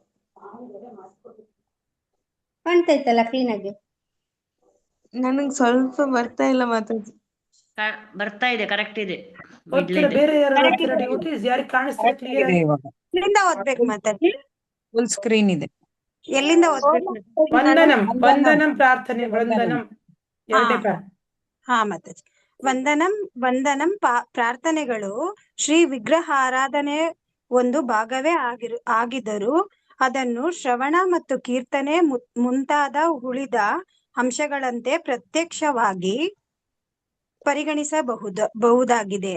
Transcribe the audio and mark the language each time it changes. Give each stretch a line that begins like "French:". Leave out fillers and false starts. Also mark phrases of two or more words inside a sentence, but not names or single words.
Kannada: ಕಾಣ್ತೈತಲ್ಲ ಕ್ಲೀನ್ ಆಗಿ? ನನಗ್ ಸ್ವಲ್ಪ ಬರ್ತಾ ಇಲ್ಲ ಮಾತಾಜಿ. ಬರ್ತಾ ಇದೆ, ಕರೆಕ್ಟ್ ಇದೆ. ಓದ್ತೀರಾ? ಬೇರೆ ಯಾರು ಓದ್ತೀರಾ ಡಿವೋಟೀಸ್? ಯಾರಿಗೆ ಕಾಣಿಸ್ತೀರಾ ಕ್ಲಿಯರ್ ಆಗಿ? ಇವಾಗ ಇಲ್ಲಿಂದ ಓದ್ಬೇಕು ಮಾತಾಜಿ.
English: full screen
Kannada: ಇದೆ. ಎಲ್ಲಿಂದ ಓದ್ಬೇಕು? ವಂದನಂ ವಂದನಂ. ವಂದನಂ ಪ್ರಾರ್ಥನೆ ವಂದನಂ. ವಂದನಂ ಎರಡನೇ ಪಾಠ. ಹಾ ಮಾತಾಜಿ. ವಂದನಂ ಪ್ರಾರ್ಥನೆಗಳು ಶ್ರೀ ವಿಗ್ರಹ ಆರಾಧನೆ ಒಂದು ಭಾಗವೇ ಆಗಿದ್ದರೂ ಅದನ್ನು ಶ್ರವಣ ಮತ್ತು ಕೀರ್ತನೆ ಮುಂತಾದ ಉಳಿದ ಅಂಶಗಳಂತೆ ಪ್ರತ್ಯಕ್ಷವಾಗಿ ಪರಿಗಣಿಸಬಹುದಾಗಿದೆ.